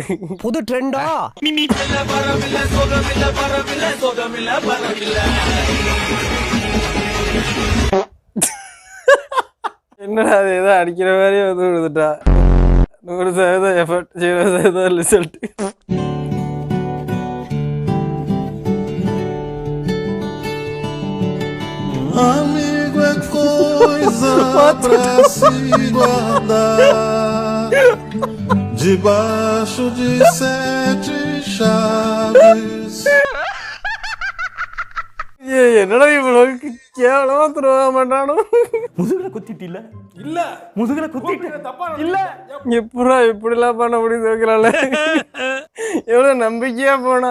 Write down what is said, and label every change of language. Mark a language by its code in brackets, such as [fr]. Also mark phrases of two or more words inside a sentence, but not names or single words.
[ta] புது ட்ரெண்டா என்னடா அது ஏதோ அடிக்கிற மாதிரி வந்து விழுதுட்டா 100% எஃபர்ட் 0% ரிசல்ட் [pt] Amigo é coisa pra se guardar debaixo de 7 chaves. [ta] என்னடா இவ்வளவு கேவலமா துருவ மாட்டானோ எப்படா இப்படிலாம் பண்ண முடியுது வைக்கிறாள் எவ்வளவு நம்பிக்கையா போனா